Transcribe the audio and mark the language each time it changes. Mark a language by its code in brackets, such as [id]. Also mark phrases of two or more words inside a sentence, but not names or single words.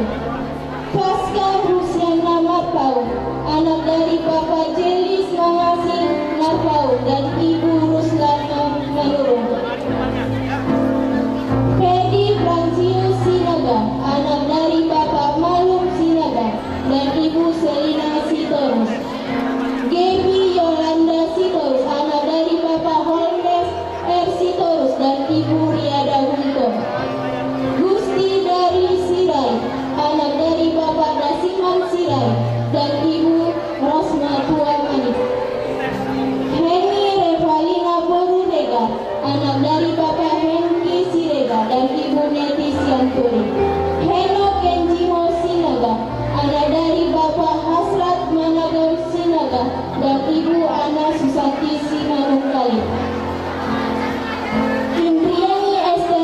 [id] Pasca Rusiana Marpaung, anak dari Bapak Jelis Mangasi Marpaung dan Ibu Ruslana Manurung. Ferdi Francius Sinaga, anak dari Bapak Malum Sinaga dan Ibu Selina Sitorus. Gaby Yolanda Sitorus, anak dari Bapak Holmes R. Sitorus dan Ibu Riada Guntung. Gusti dari Sirai, anak dari Bapak Dasiman Sirai dan Ibu Rosma Tuamani. Heni Revalina Borurega, anak dari Bapak Henki Sirega dan Ibu Neti Sianturi. Heno Kenjimo Sinaga, anak dari Bapak Hasrat Managau Sinaga dan Ibu Ana Susanti Simanungkali. Indriani